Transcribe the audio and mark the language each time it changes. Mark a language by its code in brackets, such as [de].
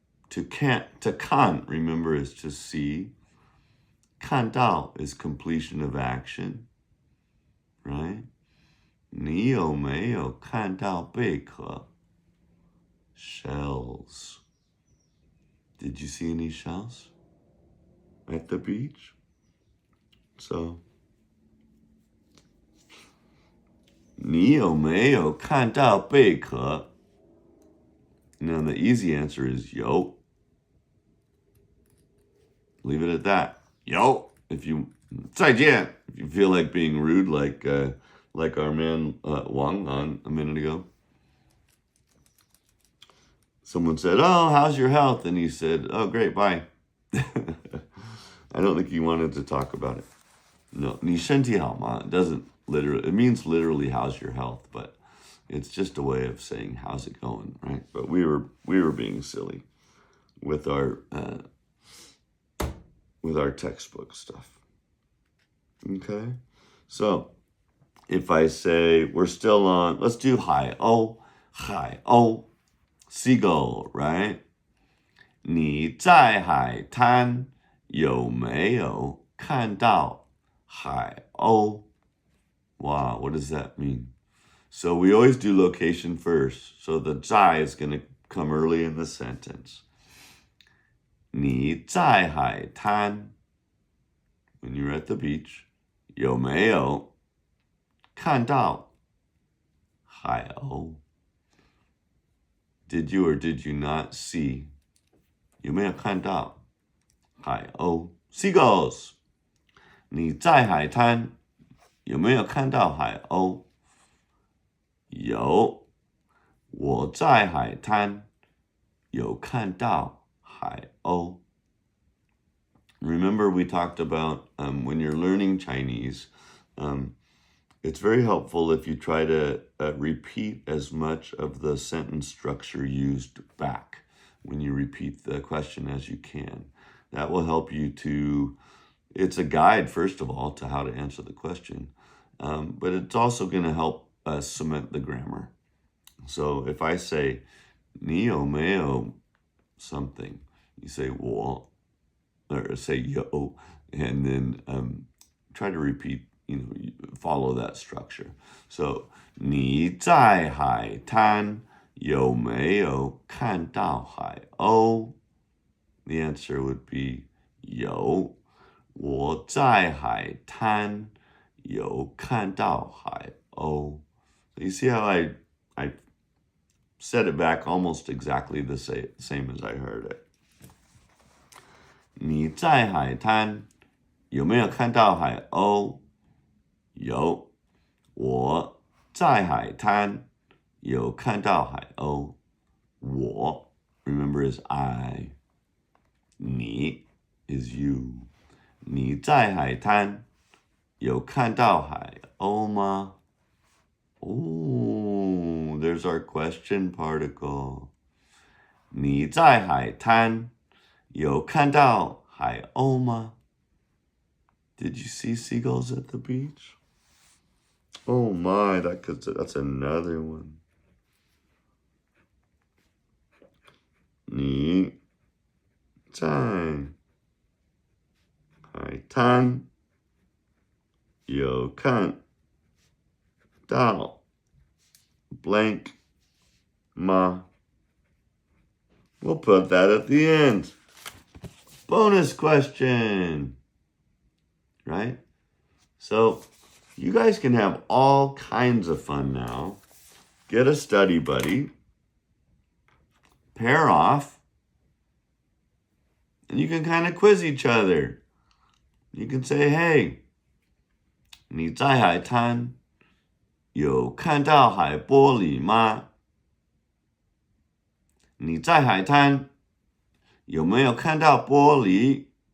[en] To kan, remember, is to see. 看到 is completion of action, right? [zh] 你有没有看到贝壳?Shells. [en] Did you see any shells at the beach? [zh] So, 你有没有看到贝壳? [en] Now, the easy answer is 有. Leave it at that. 有. If you 再见, if you feel like being rude, like our man Wang on a minute ago. Someone said, "Oh, how's your health?" And he said, "Oh, great, bye." I don't think he wanted to talk about it. No, [zh] 你身体好吗? [en] It doesn't literally, it means literally how's your health, but it's just a way of saying how's it going, right? But we were being silly with our textbook stuff. Okay? So, if I say we're still on, let's do hi oh, seagull, right? [zh] 你在海滩有没有看到海鸥? [en] Wow, what does that mean? So we always do location first. So the 在 is going to come early in the sentence. [zh] 你在海滩 [en] when you're at the beach [zh] 有没有看到海鸥? [en] Did you or did you not see? [zh] 有没有看到海鸥?Seagulls. 你在海滩有没有看到海鸥? 有。我在海滩有看到海鸥. [en] Remember we talked about when you're learning Chinese, it's very helpful if you try to repeat as much of the sentence structure used back when you repeat the question as you can. That will help you to, it's a guide, first of all, to how to answer the question, but it's also going to help cement the grammar. So if I say, [zh] 你有没有 [en] something, you say 我, or say 有, and then try to repeat, follow that structure. [zh] So, 你在海滩有没有看到海鸥? [en] The answer would be [zh] 有。我在海滩有看到海鸥. [en] So you see how I said it back almost exactly the same as I heard it. [zh] 你在海滩有没有看到海鸥? 有。我在海滩有看到海鸥. [en] 我 remember is I. 你 is you. [zh] 你在海滩有看到海鸥吗? [en] Oh, there's our question particle. [zh] 你在海滩有看到海鸥吗? [en] Did you see seagulls at the beach? Oh my, that's another one. [zh] 你在海滩有看到 blank吗? [en] We'll put that at the end. Bonus question. Right? So, you guys can have all kinds of fun now. Get a study buddy. Pair off. And you can kind of quiz each other. You can say, hey, [zh] 你在海滩有看到海玻璃吗？你在海滩有没有看到玻璃？